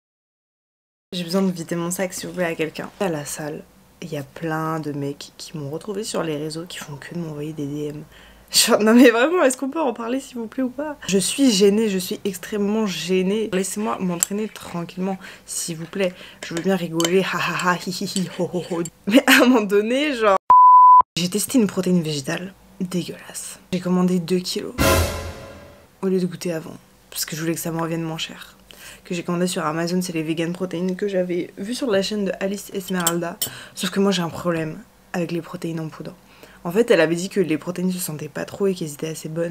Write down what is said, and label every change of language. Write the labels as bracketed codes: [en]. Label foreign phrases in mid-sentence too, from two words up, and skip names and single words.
[fr] J'ai besoin de vider mon sac s'il vous plaît à quelqu'un. À la salle. Il y a plein de mecs qui m'ont retrouvé sur les réseaux qui font que de m'envoyer des DM. Genre, non mais vraiment, est-ce qu'on peut en parler s'il vous plaît ou pas? Je suis gênée, je suis extrêmement gênée. Laissez-moi m'entraîner tranquillement, s'il vous plaît. Je veux bien rigoler, ha ha ha, hi hi hi, ho ho ho. Mais à un moment donné, genre... J'ai testé une protéine végétale, dégueulasse. J'ai commandé 2 kilos, au lieu de goûter avant. Parce que je voulais que ça me revienne moins cher. Que j'ai commandé sur Amazon, c'est les vegan protéines que j'avais vu sur la chaîne de Alice Esmeralda. Sauf que moi j'ai un problème avec les protéines en poudre. En fait elle avait dit que les protéines se sentaient pas trop et qu'elles étaient assez bonnes.